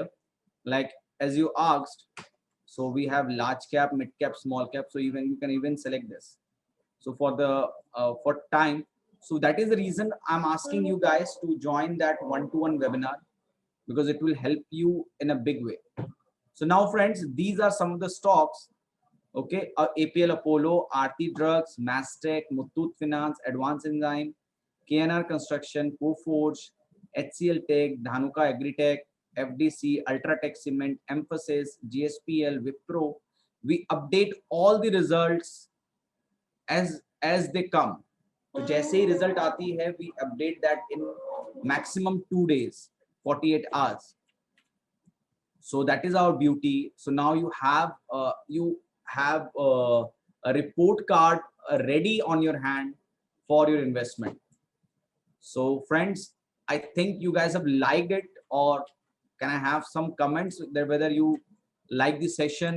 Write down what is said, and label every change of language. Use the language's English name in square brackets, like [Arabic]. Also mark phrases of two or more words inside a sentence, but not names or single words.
[English] Like as you asked, so we have large cap, mid cap, small cap. So even you can even select this. So for the for time, so that is the reason I'm asking you guys to join that one-to-one webinar, because it will help you in a big way. So now, friends, these are some of the stocks. Okay, APL Apollo, Aarti Drugs, Mastech, Muthoot Finance, Advanced Enzyme, KNR Construction, Coforge, HCL Tech, Dhanuka Agritech, FDC, Ultratech Cement, Emphasis, GSPL, Wipro. We update all the results as they come. [Hindi] तो जैसे ही result आती है, [English] we update that in maximum 2 days, 48 hours. So that is our beauty. So now you have a report card ready on your hand for your investment. So friends, I think you guys have liked it, or can I have some comments there whether you like the session?